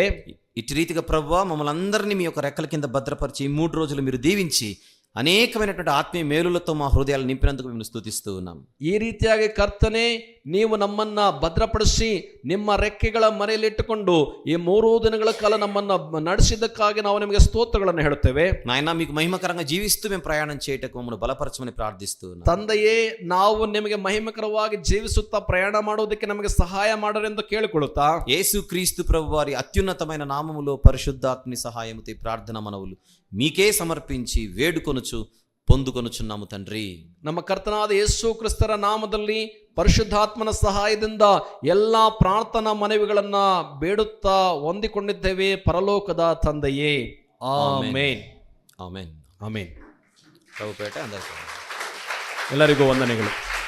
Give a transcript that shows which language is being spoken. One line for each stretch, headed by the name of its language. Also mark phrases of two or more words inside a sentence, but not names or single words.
Telugu: ఇటు రీతిగా ప్రభువా మమ్మల్ని అందరినీ మీ యొక్క రెక్కల కింద భద్రపరిచి ఈ 3 రోజులు మీరు దీవించి అనేకమైనటువంటి ఆత్మీయ మేలులతో మా హృదయాలు నింపినందుకు మేము స్తుతిస్తూ ఉన్నాం.
Kannada: ಈ ರೀತಿಯಾಗಿ ಕರ್ತನೆ, ನೀವು ನಮ್ಮನ್ನ ಭದ್ರಪಡಿಸಿ ನಿಮ್ಮ ರೆಕ್ಕೆಗಳ ಮರೆಯಲ್ಲಿಟ್ಟುಕೊಂಡು ಈ 3 ದಿನಗಳ ಕಾಲ ನಮ್ಮನ್ನ ನಡೆಸಿದ್ದಕ್ಕಾಗಿ ನಾವು ನಿಮಗೆ ಸ್ತೋತ್ರಗಳನ್ನು ಹೇಳುತ್ತೇವೆ.
Telugu: నాయనా మీకు మహిమకరంగా జీవిస్తూ మేము ప్రయాణం చేయటకు మమ్మల్ని బలపరచమని ప్రార్థిస్తూ ఉన్నాం.
Kannada: ತಂದೆಯೇ, ನಾವು ನಿಮಗೆ ಮಹಿಮಕರವಾಗಿ ಜೀವಿಸುತ್ತಾ ಪ್ರಯಾಣ ಮಾಡುವುದಕ್ಕೆ ನಮಗೆ ಸಹಾಯ ಮಾಡರೆಂದು ಕೇಳಿಕೊಳ್ಳುತ್ತಾ,
Telugu: యేసుక్రీస్తు ప్రభు వారి అత్యున్నతమైన నామములో పరిశుద్ధాత్మని సహాయముతో ఈ ప్రార్థన మనవులు మీకే సమర్పించి వేడుకొనుచు పొందుకొనుచున్నాము తండ్రి.
Kannada: ನಮ್ಮ ಕರ್ತನಾದ ಯೇಸು ಕ್ರಿಸ್ತರ ನಾಮದಲ್ಲಿ ಪರಿಶುದ್ಧಾತ್ಮನ ಸಹಾಯದಿಂದ ಎಲ್ಲಾ ಪ್ರಾರ್ಥನಾ ಮನವಿಗಳನ್ನ ಬೇಡುತ್ತಾ ಹೊಂದಿಕೊಂಡಿದ್ದೇವೆ ಪರಲೋಕದ ತಂದೆಯೇ. ಆಮೆನ್.
Telugu: ఆమేన్.
Kannada: ಆಮೆನ್.
Telugu: ప్రభుపేట అందరికీ
Kannada: ಎಲ್ಲರಿಗೂ ವಂದನೆಗಳು.